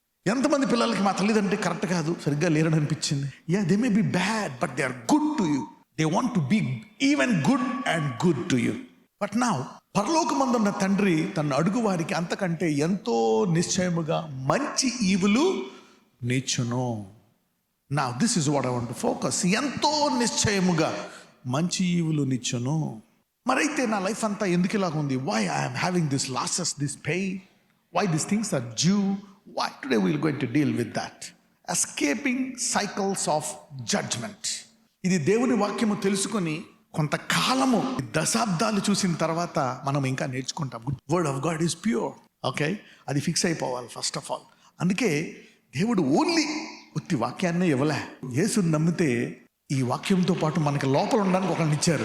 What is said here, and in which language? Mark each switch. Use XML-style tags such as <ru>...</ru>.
<te>ఎంతమంది పిల్లలకి మా తల్లిదండ్రులు కరెక్ట్ కాదు, సరిగ్గా లేరని అనిపించింది?</te> <en>Yeah, they may be bad but they are good to you. They want to be even good and good to you.</en> <te>But now పరలోకమందున్న తండ్రి తన అడుగు వారికి అంతకంటే ఎంతో నిశ్చయముగా మంచి ఈవులు నీచును.</te> <en>Now this is what I want to focus.</en> <te>ఎంతో నిశ్చయముగా మంచి ఈవులు నిచ్చును. మరైతే నా లైఫ్ అంతా ఎందుకు ఇలాగ ఉంది?</te> <en>Why I am having this losses, this pain? Why these things are due? Why? Today we are going to deal with that. Escaping cycles of judgment.</en> <te>ఇది దేవుని వాక్యము తెలుసుకొని కొంతకాలము దశాబ్దాలు చూసిన తర్వాత మనం ఇంకా నేర్చుకుంటాం.</te> <en>Word of God is pure. Okay,</en> <te>అది ఫిక్స్ అయిపోవాలి</te> <en>First of all.</en> <te>అందుకే దేవుడు ఓన్లీ ఉత్తి వాక్యాన్నే ఇవ్వలే. యేసుని నమ్మితే ఈ వాక్యంతో పాటు మనకి లోపల ఉండడానికి ఒకరిని ఇచ్చారు.</te>